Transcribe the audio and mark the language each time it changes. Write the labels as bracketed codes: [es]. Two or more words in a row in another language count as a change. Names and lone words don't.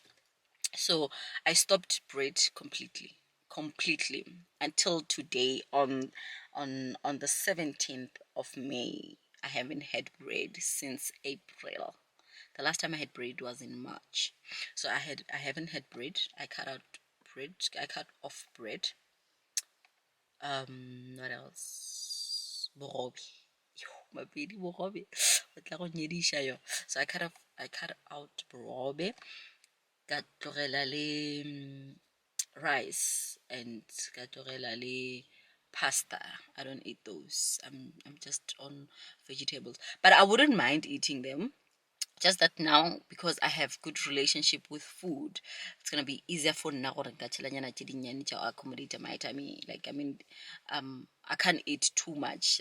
[en] So I stopped bread completely until today on the 17th of May. I haven't had bread since April. The last time I had bread was in March. So I haven't had bread. I cut out bread. I cut off bread. What else? [nso] Bogobe. Yo, mabedi bogobe. O tla go nyedisha yo. So I cut out bogobe. Ka tlogela le rice, and ka tlogela le pasta. [en] I don't eat those. I'm just on vegetables, but I wouldn't mind eating them. Just that now, because I have good relationship with food, it's gonna be easier for now to accommodate my tummy. Like I can't eat too much.